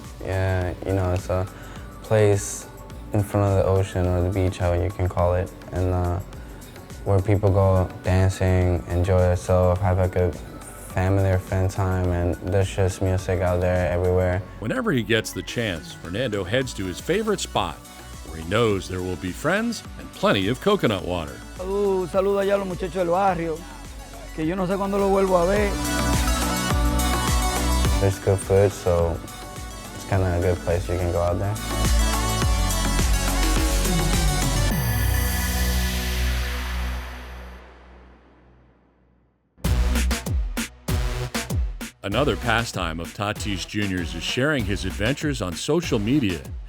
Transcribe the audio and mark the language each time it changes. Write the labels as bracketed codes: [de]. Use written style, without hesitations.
[en] Yeah, you know, it's a place in front of the ocean or the beach, how you can call it, and where people go dancing, enjoy themselves, have like a family or friend time, and there's just music out there everywhere. Whenever he gets the chance, Fernando heads to his favorite spot, where he knows there will be friends and plenty of coconut water. [es] Saludo allá a los muchachos del barrio, que yo no sé cuándo lo vuelvo a ver. [en] There's good food, so it's kind of a good place you can go out there. Another pastime of Tatis Jr.'s is sharing his adventures on social media.